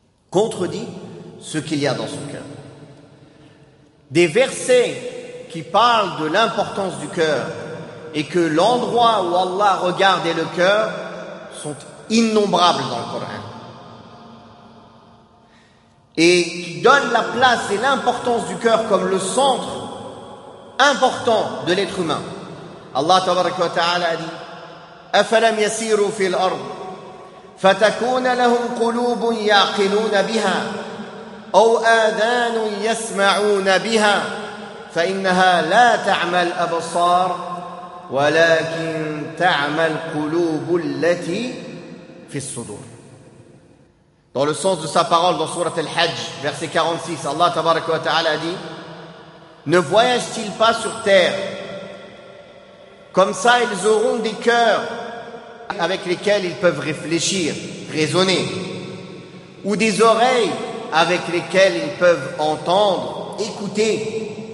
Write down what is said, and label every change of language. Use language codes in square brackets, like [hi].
[fr] Contredit ce qu'il y a dans son cœur. Des versets qui parlent de l'importance du cœur et que l'endroit où Allah regarde est le cœur sont innombrables dans le Coran. Et qui donne la place et l'importance du cœur comme le centre important de l'être humain. Allah Ta'ala a dit: [ar] أَفَلَمْ يَسِيرُوا فِي الْأَرْضِ فَتَكُونَ لَهُمْ قُلُوبٌ يَعْقِلُونَ بِهَا أَوْ آذَانٌ يَسْمَعُونَ بِهَا فَإِنَّهَا لَا تَعْمَى الْأَبْصَارُ وَلَكِنْ تَعْمَى الْقُلُوبُ الَّتِي فِي الصُّدُورِ. [fr] Dans le sens de sa parole dans Sourate Al-Hajj, verset 46, Allah tabaraka wa ta'ala dit: ne voyagent-ils pas sur terre? Comme ça, ils auront des cœurs avec lesquels ils peuvent réfléchir, raisonner, ou des oreilles avec lesquelles ils peuvent entendre, écouter.